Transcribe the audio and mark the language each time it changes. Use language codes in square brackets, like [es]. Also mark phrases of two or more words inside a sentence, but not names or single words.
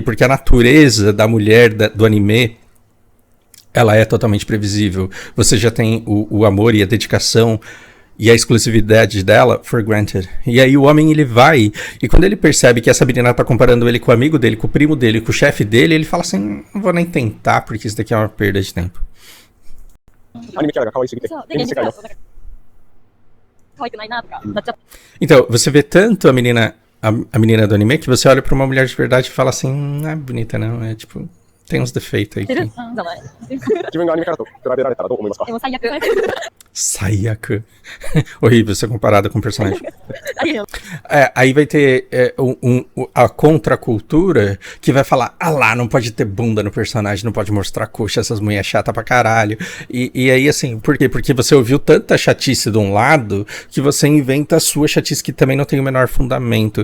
[pt] Porque a natureza da mulher do anime, ela é totalmente previsível. Você já tem o amor e a dedicação e a exclusividade dela [en] for granted. [pt] E aí o homem, ele vai, e quando ele percebe que essa menina tá comparando ele com o amigo dele, com o primo dele, com o chefe dele, ele fala assim, não vou nem tentar, porque isso daqui é uma perda de tempo. [ja] アニメキャラが可愛すぎて、そうで、現実世界の現実だとなんか可愛くないなとかなっちゃって。 [pt] Então, você vê tanto a menina do anime, que você olha pra uma mulher de verdade e fala assim, não é bonita não, é tipo, tem uns defeitos aí. [ja] てる [pt] Que... [ja] じゃない。自分がアニメキャラと比べられたらどう思いますか？でも最悪。 [pt] Saiyaku. Horrível ser comparada com o personagem. [ja] ありえん。 [pt] Aí vai ter a contracultura que vai falar, ah lá, não pode ter bunda no personagem, não pode mostrar coxa, essas mulheres chatas pra caralho. E aí assim, por quê? Porque você ouviu tanta chatice de um lado que você inventa a sua chatice que também não tem o menor fundamento.